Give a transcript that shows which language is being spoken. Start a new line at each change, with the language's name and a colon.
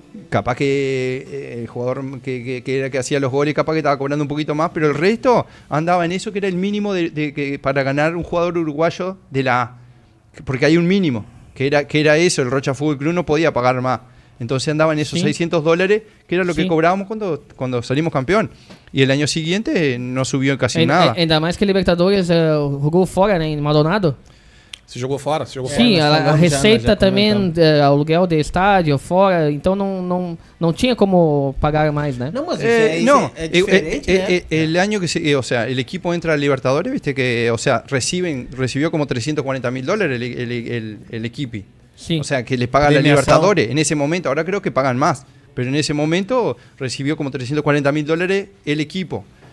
Spanish: Capaz que el jugador que hacía los goles, capaz que estaba cobrando un poquito más, pero el resto andaba en eso, que era el mínimo para ganar un jugador uruguayo de la A. Porque hay un mínimo, que era eso, el Rocha Fútbol Club no podía pagar más. Entonces andaban esos 600 dólares, que era lo que cobrábamos cuando salimos campeón. Y el año siguiente no subió casi nada.
Portuguese: Ainda mais que Libertadores jogou fora, né, em Maldonado. se jogou fora. Sim, a receita também, aluguel de estádio fora, então não tinha como pagar mais, né? Não, mas é diferente, né?
Spanish: El año que o sea, el equipo entra a Libertadores, viste que, o sea, recibió como 340.000 dólares el equipo. Sí. O sea, que le pagan a la Libertadores en ese momento. Ahora creo que pagan más, pero en ese momento recibió como 340.000 dólares el equipo.